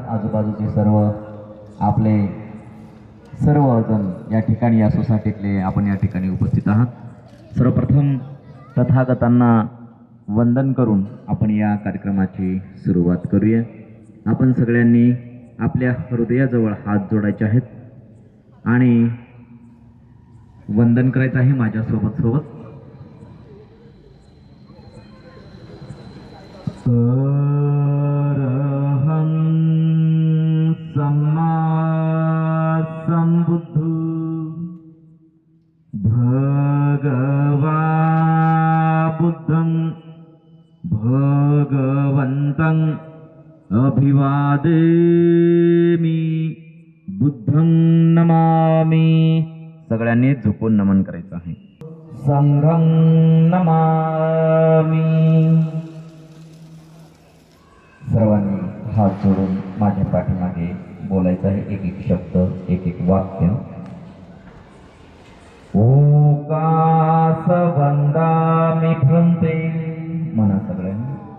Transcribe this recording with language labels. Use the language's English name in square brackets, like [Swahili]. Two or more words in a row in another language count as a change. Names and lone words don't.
[Marathi] आजूबाजूचे सर्व आपले सर्वजण या ठिकाणी या सोसायटीतले आपण या ठिकाणी उपस्थित आहात. सर्वप्रथम तथागतांना वंदन करून आपण या कार्यक्रमाची सुरुवात करूया. आपण सगळ्यांनी आपल्या हृदयाजवळ हात जोडायचे आहेत आणि वंदन करायचं आहे माझ्यासोबत सोबत. [Pali] अरहं सम्मा संबुद्धो भगवा बुद्धं भगवन्तं अभिवादेमि बुद्धं नमामि. [Marathi] सगळ्यांनी झुकून नमन करायचं आहे. [Pali] संघं नमामि. [Marathi] सर्वांनी हात जोडून माझ्या पाठीमागे बोलायचं आहे. एक एक शब्द, एक एक वाक्य. [Pali] ओकास वंदामि भ्रंते. [Marathi] म्हणा सगळ्यांनी.